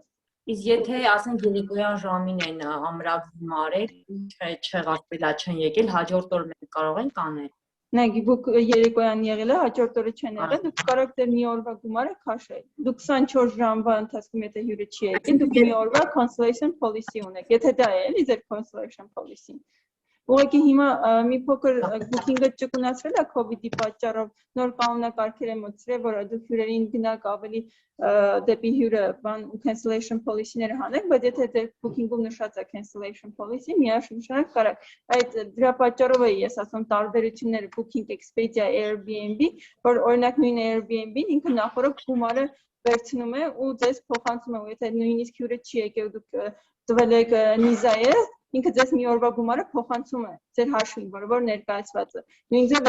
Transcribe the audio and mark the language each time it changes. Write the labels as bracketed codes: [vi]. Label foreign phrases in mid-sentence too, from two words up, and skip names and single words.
[hy] Իսկ եթե ասենք երեկոյան ժամին են ամրակ գումարել, չեղարկվել, չեն եկել, հաջորդ օր մենք կարող ենք անել։ Նայեք, դուք երեկոյան եղել է, հաջորդ օրը չեն եղել, դուք կարող եք դեր մի օրվա գումարը քաշել։ Դուք 24 ժամվա ընթացքում եթե հյուրը չի եկել, դուք մի օրվա [en] cancellation policy [hy] ունեք, եթե դա է, էլի ձեր [en] cancellation policy-ն։ [hy] Ուղղակի հիմա մի փոքր booking-ը ճկունացրել է COVID-ի պատճառով, նոր կանոնակարգեր են մտցրել, որ դուք հյուրերին գնաք ավելի դեպի հյուրը [en] cancellation policy-ները [hy] հանեք, բայց եթե ձեր booking-ում նշած է [en] cancellation policy, [hy] միաժամանակ կարաք։ Այդ դրա պատճառով է ես ասում տարբերությունները Booking, Expedia, Airbnb, որ օրինակ նույն Airbnb-ն ինքը նախորդ գումարը վերցնում է ու ձեզ փոխանցում է, եթե նույնիսկ հյուրը չի եկել, դուք տվել եք Niza-ը, ինքը ձեզ մի օրվա գումարը փոխանցում է ձեր հաշվին, որ ներկայացված է։ Նույն ձև